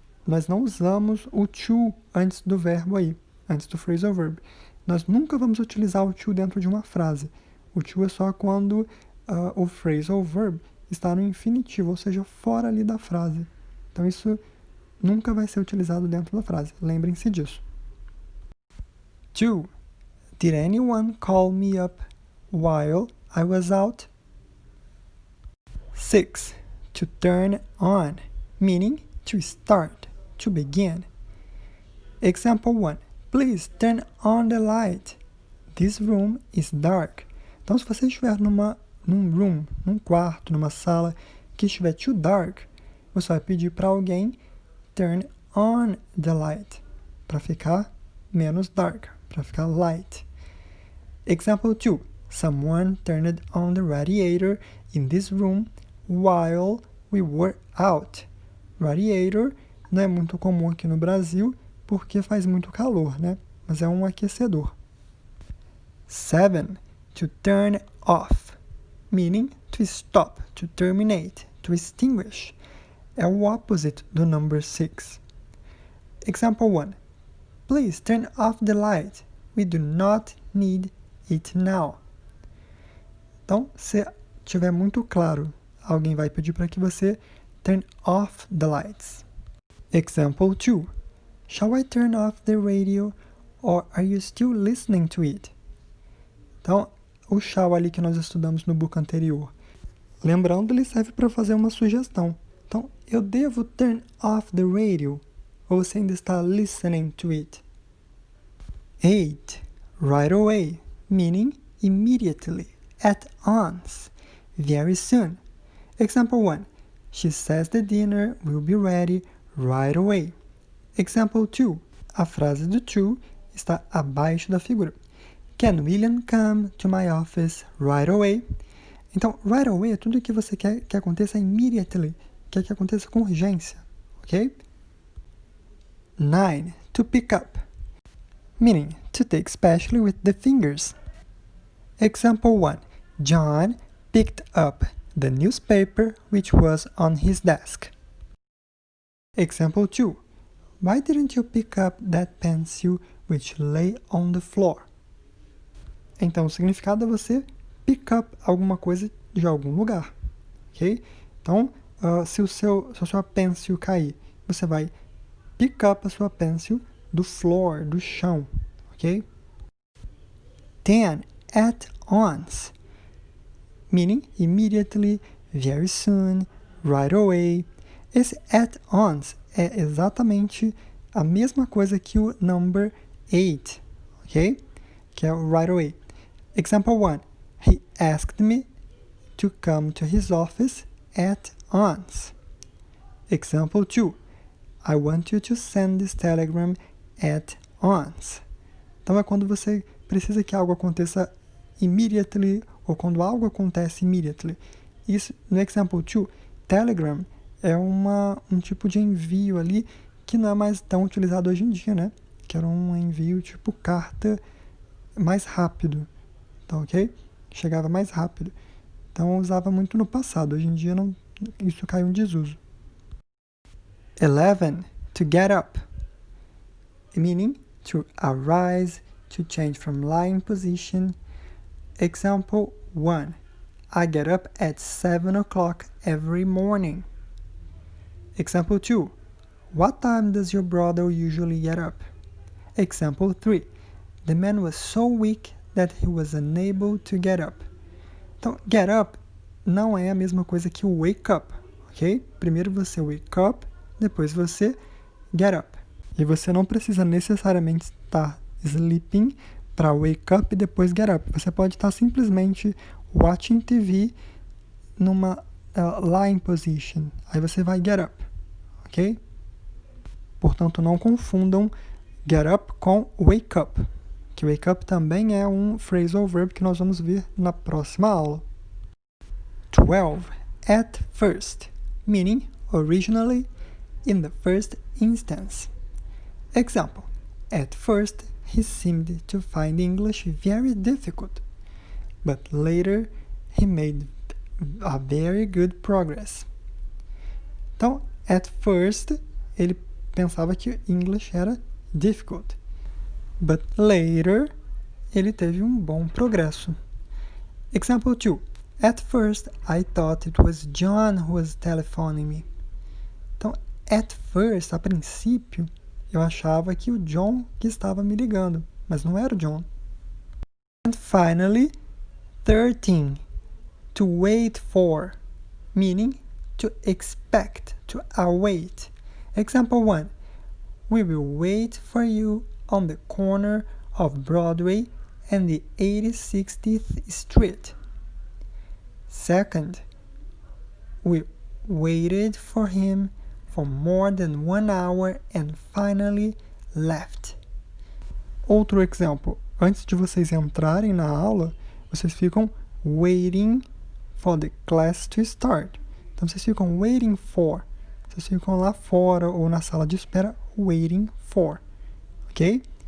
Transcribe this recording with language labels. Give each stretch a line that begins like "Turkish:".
Portuguese: nós não usamos o to antes do verbo aí, antes do phrasal verb. Nós nunca vamos utilizar o to dentro de uma frase. O to é só quando o phrasal verb está no infinitivo, ou seja, fora ali da frase. Então, isso nunca vai ser utilizado dentro da frase. Lembrem-se disso. 2.
English: Did anyone call me up while I was out? 6. To turn on, meaning to start, to begin. Example 1. Please turn on the light. This room is dark.
Portuguese: Então, se você estiver num quarto, numa sala que estiver
English: too dark,
Portuguese: você vai pedir para alguém
English: turn on the light,
Portuguese: para ficar menos dark, para ficar light.
English: Example 2. Someone turned on the radiator in this room while we were out.
Portuguese: Radiator não é muito comum aqui no Brasil porque faz muito calor, né? Mas é um aquecedor. 7.
English: To turn off, meaning to stop, to terminate, to extinguish.
Portuguese: É o opposite do number 6.
English: Example 1. Please turn off the light. We do not need it now.
Portuguese: Então, se tiver muito claro, alguém vai pedir para que você
English: turn off the lights. Example 2. Shall I turn off the radio or are you still listening to it?
Portuguese: Então, o shall ali que nós estudamos no book anterior. Lembrando, ele serve para fazer uma sugestão. Então, eu devo
English: turn off the radio
Portuguese: ou você ainda está
English: listening to it? 8. Right away, meaning immediately, at once, very soon. Example 1. She says the dinner will be ready right away. Example 2.
Portuguese: A frase do to está abaixo da figura.
English: Can William come to my office right away?
Portuguese: Então, right away é tudo que você quer que aconteça immediately, quer que aconteça com urgência, ok?
English: 9. To pick up, meaning to take especially with the fingers. Example 1. John picked up the newspaper which was on his desk. Example 2. Why didn't you pick up that pencil which lay on the floor?
Portuguese: Então, o significado é você pick up alguma coisa de algum lugar, ok? Então, se a sua pencil cair, você vai pick up a sua pencil do floor, do chão, ok?
English: 10. At once, meaning immediately, very soon, right away.
Portuguese: Esse at once é exatamente a mesma coisa que o number 8, ok? Que é o right away.
English: Example 1. He asked me to come to his office at once. Example 2. I want you to send this telegram at once.
Portuguese: Então é quando você precisa que algo aconteça immediately ou quando algo acontece immediately. Isso, no example 2, telegram é um tipo de envio ali que não é mais tão utilizado hoje em dia, né? Que era um envio tipo carta mais rápido, tá ok? Chegava mais rápido. Então eu usava muito no passado, hoje em dia não, isso caiu em desuso.
English: 11. To get up, meaning to arise, to change from lying position. Example 1. I get up at 7 o'clock every morning. Example 2. What time does your brother usually get up? Example 3. The man was so weak that he was unable to get up.
Portuguese: Então, get up não é a mesma coisa que wake up, ok? Primeiro você wake up, depois você get up. E você não precisa necessariamente estar sleeping para wake up e depois get up. Você pode estar simplesmente
English: watching TV
Portuguese: numa
English: lying position.
Portuguese: Aí você vai get up, ok? Portanto, não confundam get up com wake up. Que wake up também é um phrasal verb que nós vamos ver na próxima aula.
English: 12. At first, meaning originally, in the first instance. Example. At first, he seemed to find English very difficult, but later he made a very good progress.
Portuguese: Então, at first, ele pensava que English era difficult.
English: But later,
Portuguese: ele teve um bom progresso.
English: Example 2. At first, I thought it was John who was telephoning me.
Portuguese: Então, at first, a princípio, eu achava que o John que estava me ligando, mas não era o John.
English: And finally, 13. To wait for, meaning to expect, to await. Example 1. We will wait for you on the corner of Broadway and the 86th Street. Second, we waited for him for more than 1 hour and finally left.
Portuguese: Outro exemplo, antes de vocês entrarem na aula, vocês ficam
English: waiting for the class to start.
Portuguese: Então, vocês ficam waiting for. Vocês ficam lá fora ou na sala de espera waiting for. Ok?